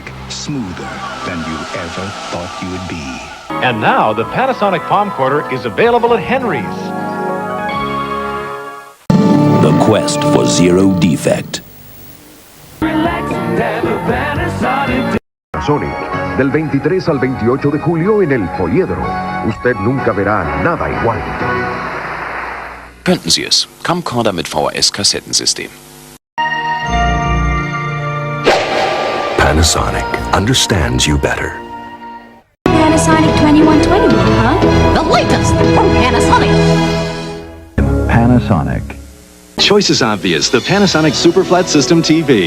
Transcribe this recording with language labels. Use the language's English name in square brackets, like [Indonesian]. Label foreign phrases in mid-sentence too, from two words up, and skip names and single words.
[English] Smoother than you ever thought you would be. And now the Panasonic palm quarter is available at Henry's. The quest for zero defect. [Spanish] Panasonic, del 23 al 28 de julio en el Poliedro. Usted nunca verá nada igual. [German] Könnten Sie es? Camcorder mit VHS-Kassettensystem. [English] Panasonic understands you better. Panasonic 2121, huh? The latest from Panasonic. Panasonic. Choice is obvious, the Panasonic Super Flat System TV.